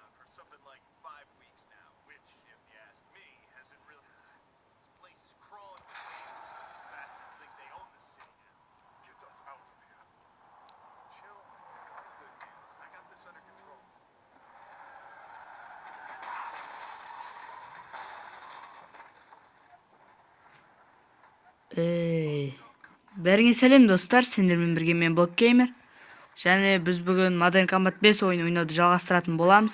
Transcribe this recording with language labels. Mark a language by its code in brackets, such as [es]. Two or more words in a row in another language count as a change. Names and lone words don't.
[en] something like 5 weeks now, which, if you ask me, hasn't really. This place is crawling with neighbors. Bastards think they own the city now. Get us out of here. Chill, man. You're in good hands. I got this under control. [kk] Бәріңе сәлем достар, сендермен бірге мен Blockgamer. Және біз бүгін Modern Combat 5 ойын ойнауды жалғастыратын боламыз.